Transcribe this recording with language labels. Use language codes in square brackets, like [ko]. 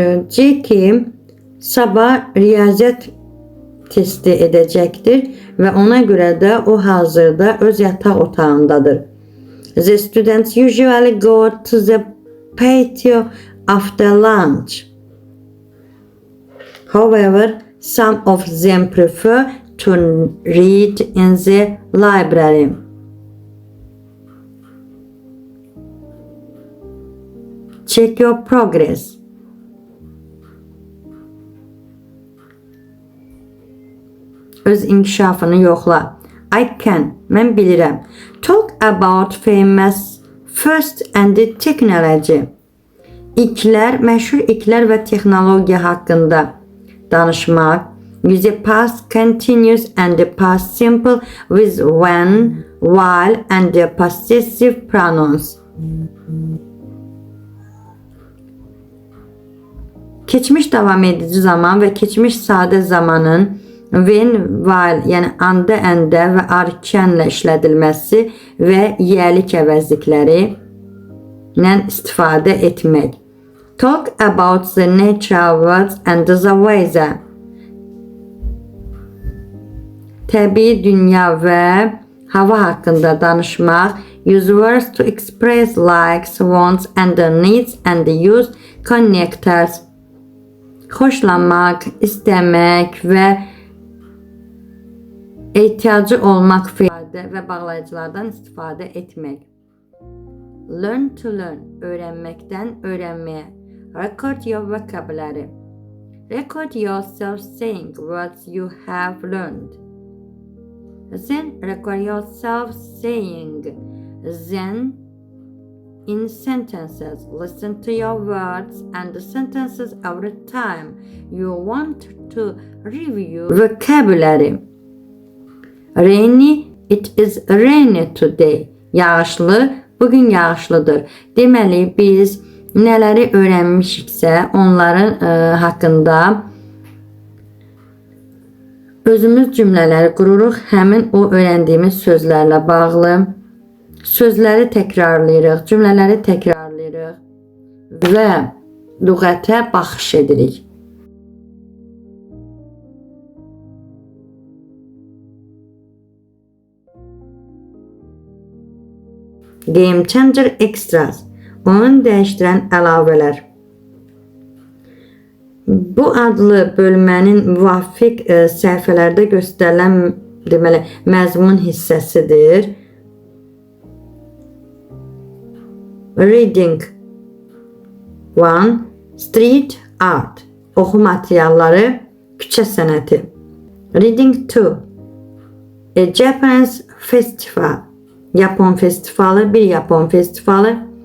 [az] Jackie sabah riyaziyyat testi edecektir ve ona göre de o hazırda öz yataq otağındadır. [en] The students usually go to the patio after lunch. However, some of them prefer to read in the library. Check your progress. [az] Öz inkişafını yoxla. [en] I can, [az] mən bilirəm. [en] Talk about famous first and technology. [az] İlklər, məşhur ilklər və texnologiya haqqında danışmaq. [en] Use the past continuous and the past simple with when, while and the possessive pronouns. [az] Keçmiş davam edici zaman və keçmiş sadə zamanın [en] when, while, [az] yəni anda, əndə və arkanla işlədilməsi və yiyəlik əvəzlikləri ilə istifadə etmək. [en] Talk about the natural worlds and the weather. [az] Təbii dünya və hava haqqında danışmaq. [en] Use words to express likes, wants and needs and use connectors. [az] Xoşlanmaq, istəmək və ehtiyacı olmaq fiili və bağlayıcılardan istifadə etmək. [en] Learn to learn, [az] öyrənməkdən öyrənməyə. [en] Record your vocabulary. Record yourself saying words you have learned. Then record yourself saying then in sentences. Listen to your words and the sentences every time you want to review vocabulary. Rainy, it is rainy today. [az] Yağışlı, bugün yağışlıdır. Deməli, biz nələri öyrənmişiksə, onların haqqında özümüz cümlələri qururuq. Həmin o öyrəndiyimiz sözlərlə bağlı. Sözləri təkrarlayırıq, cümlələri təkrarlayırıq və lüğətə baxış edirik. [en] Game Changer Extras, [az] oyun dəyişdirən əlavələr. Bu adlı bölmənin müvafiq səhifələrdə göstərilən deməli məzmun hissəsidir. [en] Reading 1. Street art, [az] oxu materialları, küçə sənəti. [en] Reading 2. A Japanese festival, [az] Yapon festivalı, bir Yapon festivalı.